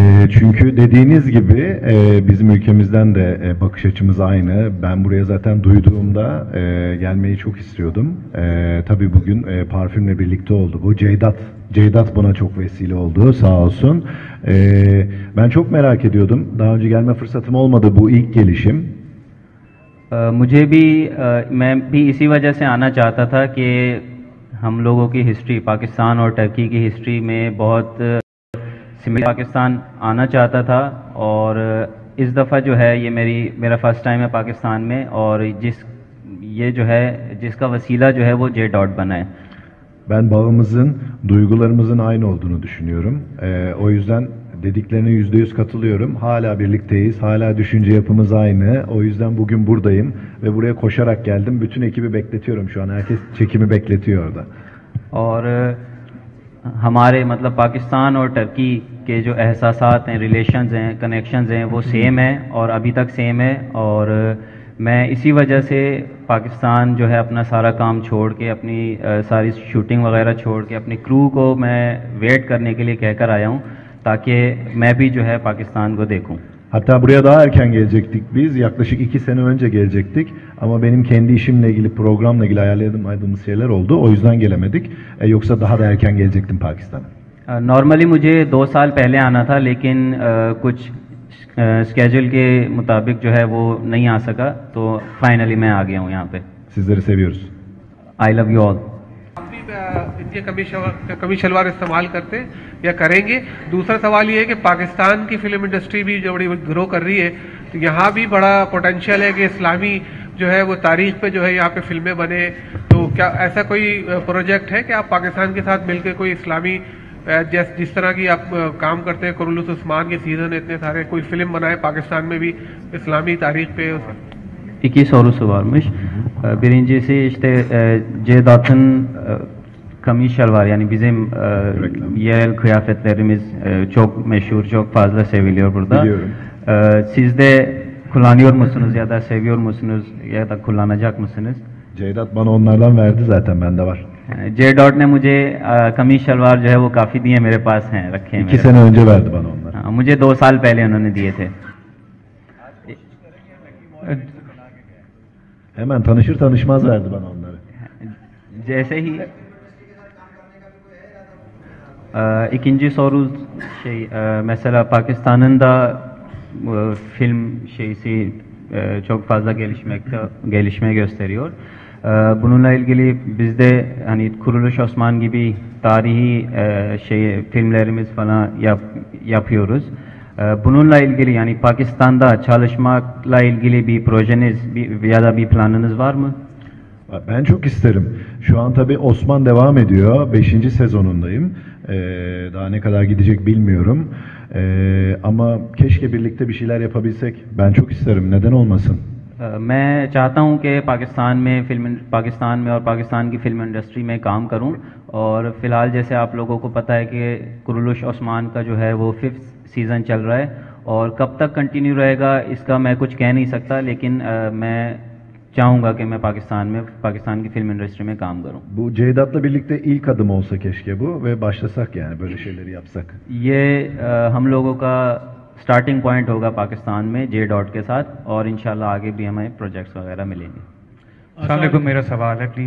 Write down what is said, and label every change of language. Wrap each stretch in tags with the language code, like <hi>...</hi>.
<tr>Çünkü dediğiniz gibi bizim ülkemizden de bakış açımız aynı. Ben buraya zaten duyduğumda gelmeyi çok istiyordum. Tabii bugün parfümle birlikte oldu bu. Ceydat buna çok vesile oldu, sağ olsun. Ben çok merak ediyordum. Daha önce gelme fırsatım olmadı, bu ilk gelişim.</tr> <hi>मुझे भी मैं भी इसी वजह से आना चाहता था कि हम लोगों की हिस्ट्री पाकिस्तान और टर्की की हिस्ट्री में बहुत सिमिलर पाकिस्तान आना चाहता था और इस दफ़ा जो है ये मेरा फर्स्ट टाइम है पाकिस्तान में और ये जो है जिसका वसीला जो है वो जे डॉट बना है.</hi> <tr>Ben bağımızın, duygularımızın aynı olduğunu düşünüyorum. O yüzden dediklerine %100 katılıyorum. Hala birlikteyiz, hala düşünce yapımız aynı. O yüzden bugün buradayım ve buraya koşarak geldim. Bütün ekibi bekletiyorum şu an. Herkes çekimi bekletiyor orada.</tr> <hi>और हमारे मतलब पाकिस्तान और Turkey के जो एहसासात हैं, relations हैं, connections हैं, वो सेम है और अभी तक सेम है और मैं इसी वजह से पाकिस्तान जो है अपना सारा काम छोड़ के अपनी सारी शूटिंग वगैरह छोड़ के अपनी क्रू को मैं वेट करने के लिए कहकर आया हूँ ताकि मैं भी जो है पाकिस्तान को देखूँ.</hi> <tr>Hatta buraya daha erken gelecektik biz. Yaklaşık 2 sene önce gelecektik. Ama benim kendi işimle ilgili, programla ilgili ayarladığımız şeyler oldu. O yüzden gelemedik. Yoksa daha da erken gelecektim Pakistan'a.</tr> <hi>Normally मुझे 2 साल पहले आना था लेकिन कुछ स्केड्यूल के मुताबिक जो है वो नहीं आ सका तो फाइनली मैं आ गया हूँ यहाँ पे.</hi> <tr>Sizleri seviyoruz.</tr> <en>I love you all.</en> <hi>इनके कमीज शलवार इस्तेमाल करते या करेंगे. दूसरा सवाल ये है कि पाकिस्तान की फिल्म इंडस्ट्री भी जो बड़ी ग्रो कर रही है तो यहाँ भी बड़ा पोटेंशियल है कि इस्लामी जो है वो तारीख पे जो है यहाँ पे फिल्में बने. तो क्या ऐसा कोई प्रोजेक्ट है कि आप पाकिस्तान के साथ मिलकर कोई इस्लामी जिस तरह की आप काम करते हैं, कुरुलुस उस्मान के सीजन इतने सारे, कोई फिल्म बनाए पाकिस्तान में भी इस्लामी तारीख पे?</hi> <tr>İki sorusu varmış. Birincisi işte Ceydat'ın kamis şalvar yani bizim yerel kıyafetlerimiz çok meşhur, çok fazla seviliyor burada. Biliyorum. Siz de kullanıyor musunuz ya da seviyor musunuz ya da kullanacak mısınız? Ceydat bana onlardan verdi zaten, bende var.</tr> <hi>J dot ने मुझे कमीज शलवार जो है वो काफ़ी दिए, मेरे पास हैं, रखे हैं.</hi> <tr>2 sene önce verdi bana onları.</tr> <hi>मुझे 2 साल पहले उन्होंने दिए थे.</hi> <tr>Hemen tanışır tanışmaz verdi bana onları.</tr> <hi>Jैसे he</hi> <tr>ikinci soru mesela Pakistan'ın da film şeysi çok fazla gelişme gösteriyor. Bununla ilgili bizde hani Kuruluş Osman gibi tarihi filmlerimiz falan yapıyoruz. Bununla ilgili yani Pakistan'da çalışmakla ilgili bir projeniz ya da bir planınız var mı? Ben çok isterim. Şu an tabii Osman devam ediyor. 5. sezonundayım. Daha ne kadar gidecek bilmiyorum. Ama keşke birlikte bir şeyler yapabilsek. Ben çok isterim. Neden olmasın?</tr> <hi>मैं चाहता हूँ कि पाकिस्तान में और पाकिस्तान की film industry में काम करूँ और फ़िलहाल जैसे आप लोगों को पता है कि कुरुलुश ओस्मान का जो है वो 5th सीज़न चल रहा है और कब तक कंटिन्यू रहेगा इसका मैं कुछ कह नहीं सकता, लेकिन मैं चाहूँगा कि मैं पाकिस्तान की फिल्म इंडस्ट्री में काम करूँ.</hi> <tr>Bu Ceydat'la birlikte ilk adım olsa keşke bu ve başlasak yani böyle şeyleri yapsak.</tr> <hi>ये हम लोगों का स्टार्टिंग पॉइंट होगा पाकिस्तान में जे डॉट के साथ और इंशाल्लाह आगे भी हमें प्रोजेक्ट्स वगैरह मिलेंगे. अस्सलाम वालेकुम, मेरा सवाल है प्लीज.</hi>